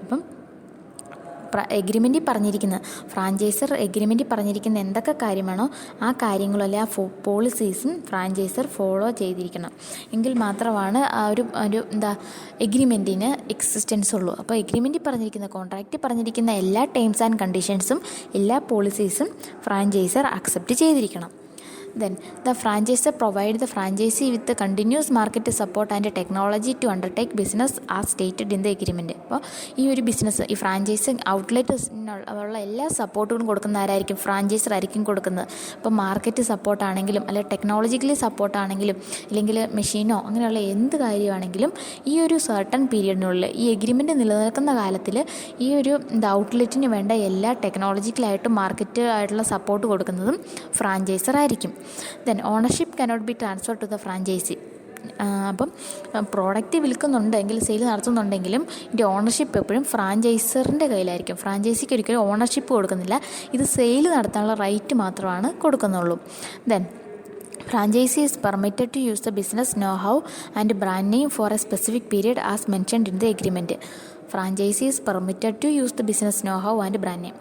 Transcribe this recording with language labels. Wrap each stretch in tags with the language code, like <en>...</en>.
<ml>അപ്പം എഗ്രിമെൻറ്റിൽ പറഞ്ഞിരിക്കുന്ന ഫ്രാഞ്ചൈസർ എഗ്രിമെൻറ്റിൽ പറഞ്ഞിരിക്കുന്ന എന്തൊക്കെ കാര്യമാണോ ആ കാര്യങ്ങളല്ലേ ആ പോളിസീസും ഫ്രാഞ്ചൈസർ ഫോളോ ചെയ്തിരിക്കണം. എങ്കിൽ മാത്രമാണ് ആ ഒരു എഗ്രിമെൻറ്റിന് എക്സിസ്റ്റൻസ് ഉള്ളൂ. അപ്പോൾ എഗ്രിമെൻറ്റിൽ പറഞ്ഞിരിക്കുന്ന കോൺട്രാക്റ്റിൽ പറഞ്ഞിരിക്കുന്ന എല്ലാ ടേംസ് ആൻഡ് കണ്ടീഷൻസും എല്ലാ പോളിസീസും ഫ്രാഞ്ചൈസർ അക്സെപ്റ്റ് ചെയ്തിരിക്കണം.</ml> <en>Then the franchisor provide the franchisee with the continuous market support and technology to undertake business as stated in the agreement.</en> <ml>അപ്പോൾ ഈ ഒരു ബിസിനസ് ഈ ഫ്രാഞ്ചൈസിങ് ഔട്ട്ലെറ്റിനുള്ള എല്ലാ സപ്പോർട്ടുകളും കൊടുക്കുന്ന ആരായിരിക്കും? ഫ്രാഞ്ചൈസർ ആയിരിക്കും കൊടുക്കുന്നത്. ഇപ്പോൾ മാർക്കറ്റ് സപ്പോർട്ടാണെങ്കിലും അല്ലെങ്കിൽ ടെക്നോളജിക്കലി സപ്പോർട്ടാണെങ്കിലും അല്ലെങ്കിൽ മെഷീനോ അങ്ങനെയുള്ള എന്ത് കാര്യമാണെങ്കിലും ഈ ഒരു സർട്ടൺ പീരീഡിനുള്ളിൽ ഈ എഗ്രിമെൻറ്റ് നിലനിൽക്കുന്ന കാലത്തിൽ ഈ ഒരു ഔട്ട്ലെറ്റിന് വേണ്ട എല്ലാ ടെക്നോളജിക്കലായിട്ടും മാർക്കറ്റ് ആയിട്ടുള്ള സപ്പോർട്ട് കൊടുക്കുന്നതും ഫ്രാഞ്ചൈസർ ആയിരിക്കും.</ml> <en>Then ownership cannot be transfer to the franchisee.</en> <ml>അപ്പം പ്രോഡക്റ്റ് വിൽക്കുന്നുണ്ടെങ്കിൽ സെയിൽ നടത്തുന്നുണ്ടെങ്കിലും ഇതിൻ്റെ ഓണർഷിപ്പ് എപ്പോഴും ഫ്രാഞ്ചൈസറിൻ്റെ കയ്യിലായിരിക്കും. ഫ്രാഞ്ചൈസിക്ക് ഒരിക്കലും ഓണർഷിപ്പ് കൊടുക്കുന്നില്ല, ഇത് സെയിൽ നടത്താനുള്ള റൈറ്റ് മാത്രമാണ് കൊടുക്കുന്നുള്ളൂ.</ml> <en>Then franchisee is permitted to use the business know-how and brand name for a specific period as mentioned in the agreement. Franchisee is permitted to use the business know how and brand name.</en>